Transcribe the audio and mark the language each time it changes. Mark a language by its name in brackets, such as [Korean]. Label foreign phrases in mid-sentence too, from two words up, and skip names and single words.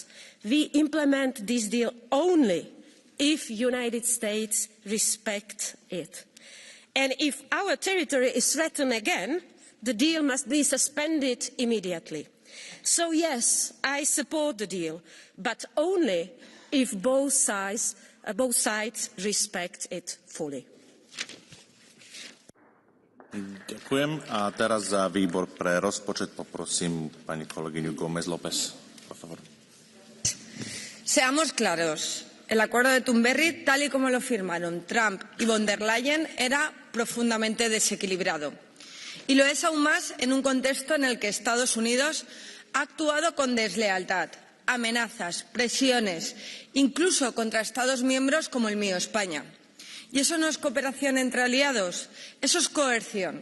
[English] We implement this deal only if the United States respects it. And if our territory is threatened again, the deal must be suspended immediately. So yes, I support the deal, but only if both sides respect it fully. [Slovak] Ďakujem. A teraz za výbor pre rozpočet poprosím pani kolegyňu Gómez López. [Spanish] Por favor. Seamos claros. El acuerdo de Turnberry, tal y como lo firmaron Trump y von der Leyen, era profundamente desequilibrado. Y lo es aún más en un contexto en el que Estados Unidos ha actuado con deslealtad, amenazas, presiones, incluso contra Estados miembros como el mío, España. Y eso no es cooperación entre aliados, eso es coerción.